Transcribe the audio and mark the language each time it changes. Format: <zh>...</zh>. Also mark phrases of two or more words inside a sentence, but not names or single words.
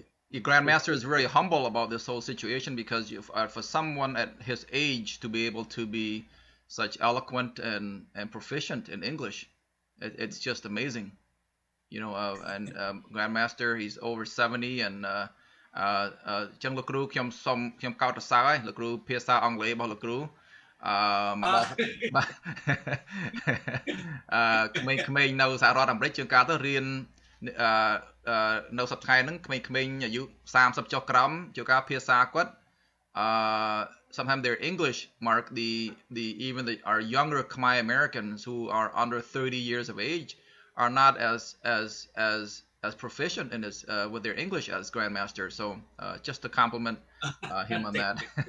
<en>The grandmaster is very humble about this whole situation because for someone at his age to be able to be such eloquent and proficient in English, it's just amazing. You know, and grandmaster, he's over 70 and</en> <km>ចឹងលោកគ្រូខ្ញុំសូមខ្ញុំកោតសរសើរហើយលោកគ្រូភាសាអង់គ្លេសរបស់លោកគ្រូ ក្មេងៗនៅសហរដ្ឋអាមេរិកជាងការទៅរៀននៅសប្តាហ៍ហ្នឹងក្មេងៗអាយុ30ចុះក្រោមជាការភាសាគាត់</km> <en>sometimes their English, Mark, even our younger Khmer Americans who are under 30 years of age are not as proficient in this with their English as grandmaster. So just to compliment him on that.</en>